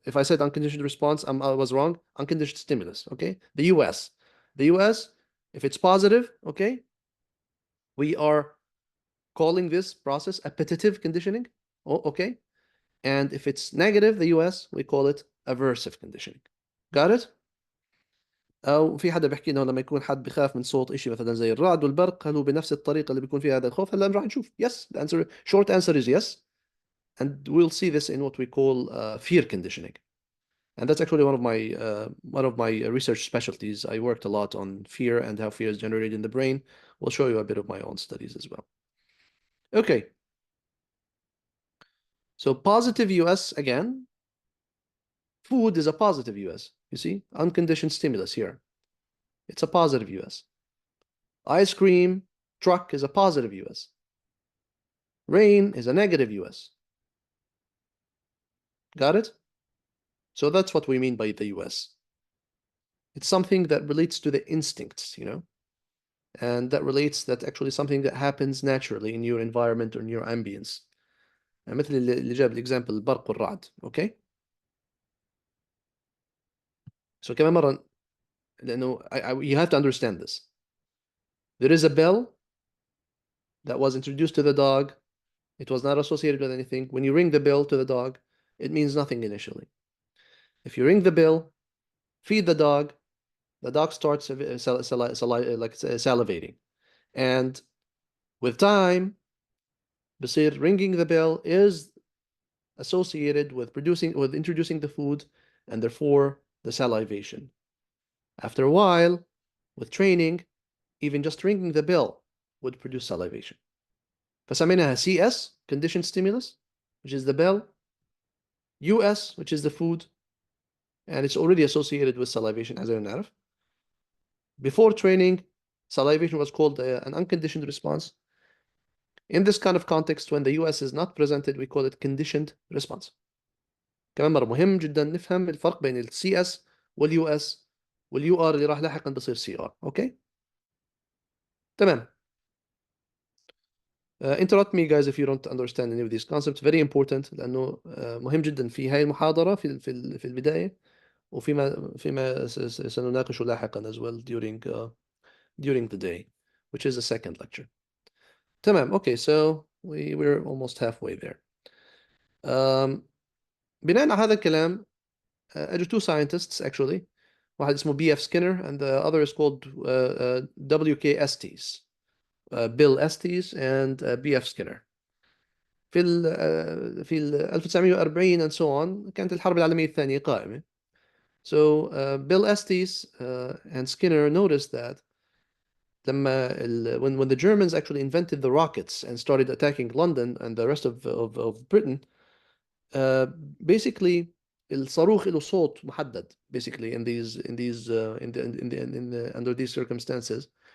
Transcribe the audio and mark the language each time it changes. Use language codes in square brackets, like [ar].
[en] If I said unconditioned response, I was wrong. Unconditioned stimulus, okay? The US, if it's positive, okay, we are calling this process appetitive conditioning, okay? And if it's negative, the US, we call it aversive conditioning. Got it? [ar] أو في حدا بيحكي إنه لما يكون حد بخاف من صوت إشي مثلا زي الرعد والبرق، هل هو بنفس الطريقة اللي بيكون فيها هذا الخوف؟ هلا راح نشوف. [en] Yes, the answer, short answer is yes. And we'll see this in what we call fear conditioning. And that's actually one of my research specialties. I worked a lot on fear and how fear is generated in the brain. We'll show you a bit of my own studies as well. Okay. So positive US again. Food is a positive US. You see, unconditioned stimulus here. It's a positive US. Ice cream, truck is a positive US. Rain is a negative US. Got it? So that's what we mean by the US. It's something that relates to the instincts, and that relates that actually something that happens naturally in your environment or in your ambience. [ar] مثل اللي جاب الإكزامبل البرق والرعد. [en] Okay. So [ar] كمان مرة لأنه [en] you have to understand this. There is a bell that was introduced to the dog. It was not associated with anything. When you ring the bell to the dog, it means nothing initially. If you ring the bell, feed the dog starts salivating. And with time, [ar] بصير [en] ringing the bell is associated with introducing the food and therefore the salivation. After a while, with training, even just ringing the bell would produce salivation. [ar] فسميناها [en] CS, conditioned stimulus, which is the bell, US, which is the food, and it's already associated with salivation, as I know. Before training, salivation was called an unconditioned response. In this kind of context, when the US is not presented, we call it conditioned response. [ar] كمان مرة مهم جدا نفهم الفرق بين ال CS وال US وال UR اللي راح لاحقا بصير CR. اوكي؟ تمام. [en] Interrupt me guys if you don't understand any of these concepts. Very important [ar] لأنه مهم جدا في هاي المحاضرة في البداية، وفيما سنناقشه لاحقا [en] as well during the day, which is the second lecture. [ar] تمام. [en] Okay, so we're almost halfway there. [ar] بناء على هذا الكلام اجوا [en] two scientists actually. [ar] واحد اسمه B.F. [en] Skinner and the other is called W.K. Estes. Bill Estes and B.F. Skinner. [ar] في 1940 [en] and so on [ar] كانت الحرب العالمية الثانية قائمة. [en] So Bill Estes and Skinner noticed that when the Germans actually invented the rockets and started attacking London and the rest of Britain, basically [ar] الصاروخ له صوت محدد [en] basically under these circumstances.